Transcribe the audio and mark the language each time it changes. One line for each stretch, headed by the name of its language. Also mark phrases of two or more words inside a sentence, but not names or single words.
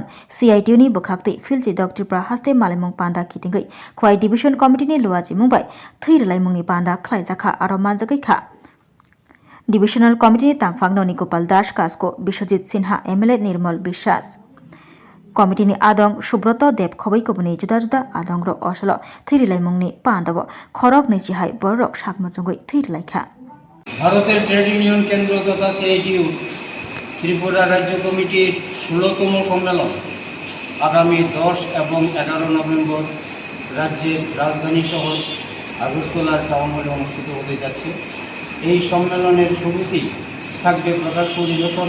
Kok Borok: CITU नि बखाक्ति फिलजि डक्टर हास्ते मालेमुं पान्दा खिथिंगै खवाई डिविजन कमिटिनि लुवाजि मुंबाय थैरलाय मुंनि पान्दा खलायजाखा आरो मानजागैखा डिविजनल कमिटिनि तांफां ननि गोपाल दास कास्को विश्वजित सिन्हा MLA निर्मल विश्वास कमिटिनि आदं सुब्रत देव खबै कबुनि जुदा जुदा आदं र असल थैरलाय मुंनि पान्दाव खरक नैजिहाय बरक साकमजंगै थैरलायखा
Bangla: ভারতের ট্রেড ইউনিয়ন কেন্দ্র তথা সিআইটিউ ত্রিপুরা রাজ্য কমিটির 16তম সম্মেলন আগামী 10 এবং 11 নভেম্বর রাজ্যের রাজধানী শহর আগরতলার টাউন হলে অনুষ্ঠিত হতে যাচ্ছে। এই সম্মেলনের শুরুতেই থাকবে প্রকাশ্য অধিবেশন।